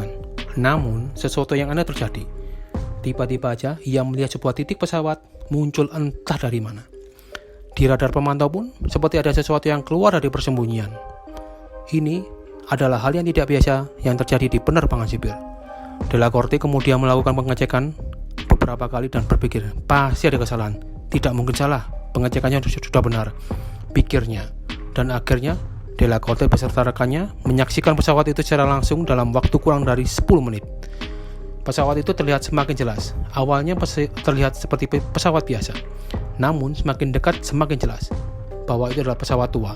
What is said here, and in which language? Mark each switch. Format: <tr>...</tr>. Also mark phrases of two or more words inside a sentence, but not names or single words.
<id>Namun, sesuatu yang aneh terjadi. Tiba-tiba aja, ia melihat sebuah titik pesawat muncul entah dari mana. Di radar pemantau pun, seperti ada sesuatu yang keluar dari persembunyian. Ini adalah hal yang tidak biasa yang terjadi di penerbangan sipil. De la Corte kemudian melakukan pengecekan beberapa kali dan berpikir, pasti ada kesalahan. Tidak mungkin salah, pengecekannya sudah benar, pikirnya. Dan akhirnya, De la Corte beserta rekannya menyaksikan pesawat itu secara langsung dalam waktu kurang dari 10 menit. Pesawat itu terlihat semakin jelas. Awalnya terlihat seperti pesawat biasa, namun semakin dekat semakin jelas bahwa itu adalah pesawat tua.</id>